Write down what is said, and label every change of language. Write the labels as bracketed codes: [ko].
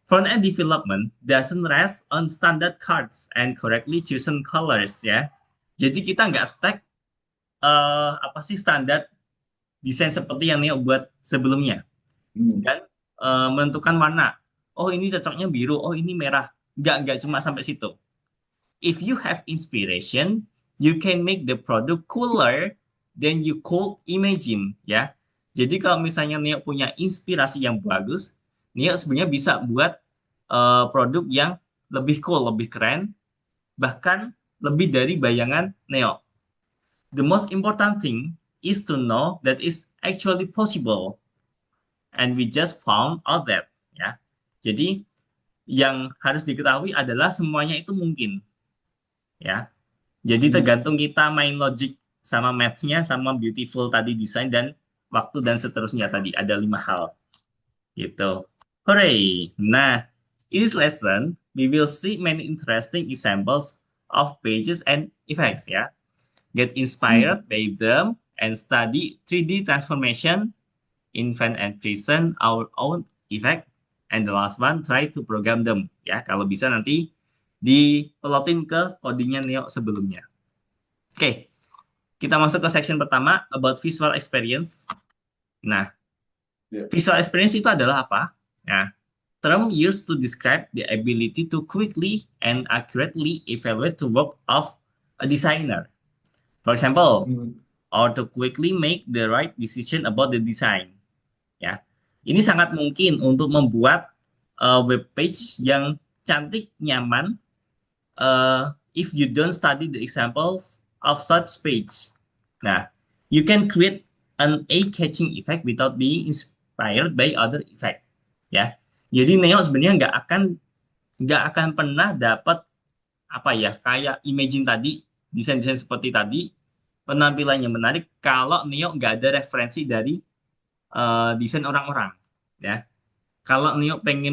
[en] Front-end development doesn't rest on standard cards and correctly chosen colors ya. [id] Jadi kita nggak stack apa sih standar desain seperti yang Neo buat sebelumnya, Hmm. dan menentukan warna. Oh ini cocoknya biru, oh ini merah. Nggak cuma sampai situ. [en] If you have inspiration, you can make the product cooler than you could imagine ya. [id] Jadi kalau misalnya Neo punya inspirasi yang bagus, Neo sebenarnya bisa buat produk yang lebih cool, lebih keren, bahkan lebih dari bayangan Neo. [en] The most important thing is to know that it's actually possible, and we just found out that ya. [id] Jadi yang harus diketahui adalah semuanya itu mungkin ya. Jadi Hmm. tergantung kita main logic sama math-nya, sama beautiful tadi desain dan waktu dan seterusnya, tadi ada 5 hal gitu. Hooray! [en] Nah, in this lesson we will see many interesting examples of pages and effects ya. Get Hmm. inspired by them and study 3D transformation, invent and present our own effect, and the last one, try to program them ya. [id] Kalau bisa nanti dipelotin ke codingnya Neo sebelumnya. Oke, kita masuk ke section pertama, [en] about visual experience. [id] Nah, [en] Yeah. [id] visual experience itu adalah apa? [en] Nah, term used to describe the ability to quickly and accurately evaluate the work of a designer. For example, Hmm. or to quickly make the right decision about the design. [id] Ya, ini sangat mungkin untuk membuat web page yang cantik, nyaman, [en] if you don't study the examples of such page. Nah, you can create an eye-catching effect without being inspired by other effect. [id] Ya, jadi Neo sebenarnya nggak akan pernah dapat apa ya, kayak imagine tadi, desain-desain seperti tadi, penampilannya menarik kalau Neo nggak ada referensi dari desain orang-orang. Ya, kalau Neo pengen